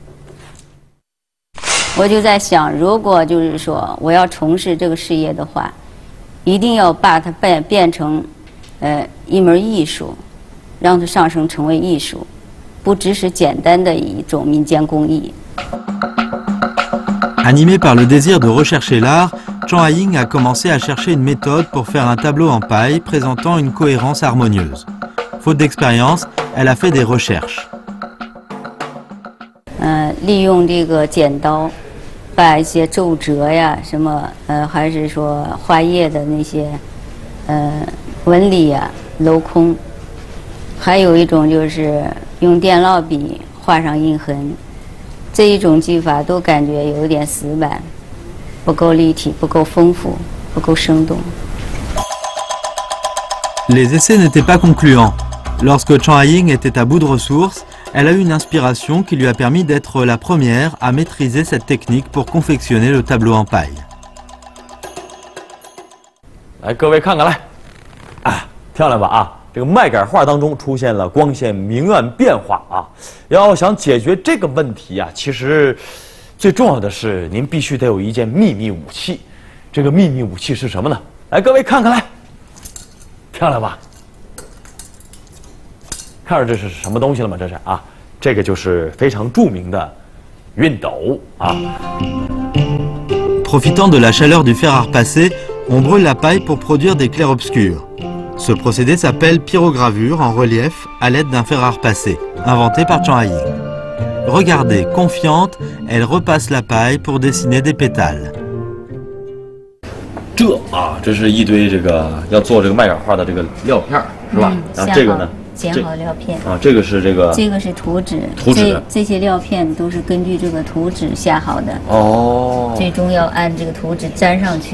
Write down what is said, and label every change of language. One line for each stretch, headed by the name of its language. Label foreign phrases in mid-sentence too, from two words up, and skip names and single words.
Chinese: 我就在想，如果就是说我要从事这个事业的话，一定要把它变成一门艺术。让它上升成为艺术，不只是简单的一种民间工艺。
French: Animé par le désir de rechercher l'art, Zhang Haiying a commencé à chercher une méthode pour faire un tableau en paille présentant une cohérence harmonieuse. Faute d'expérience, elle a fait des recherches.
Chinese: 利用这个剪刀，把一些皱褶呀，什么还是说花叶的那些纹理呀镂空。还有一种就是用电烙笔画上印痕，这一种技法都感觉有点死板，不够立体，不够丰富，不够生动。
French: Les essais n'étaient pas concluants. Lorsque Zhang Haiying était à bout de ressources, elle a eu une inspiration qui lui a permis d'être la première à maîtriser cette technique pour confectionner le tableau en paille.
Chinese: 来，各位看看来，啊，漂亮吧啊！这个麦秆画当中出现了光线明暗变化啊，要想解决这个问题啊，其实最重要的是您必须得有一件秘密武器。这个秘密武器是什么呢？来，各位看看来，漂亮吧？看着这是什么东西了吗？这是啊，这个就是非常著名的熨斗啊。
French: Profitant de la chaleur du fer à repasser, on brûle la paille pour produire des clairs-obscurs. Ce procédé s'appelle pyrogravure en relief à l'aide d'un fer à repasser, inventé par Zhang Haiying. Regardez, confiante, elle repasse la paille pour dessiner des pétales.
Chinese: 这是一堆这个要做这个麦秆画的这个料片是吧？然后这个呢？剪好料片啊，这个是这个图纸，这些料片都是根据这个图纸下好的哦，最终要按这个图纸粘上去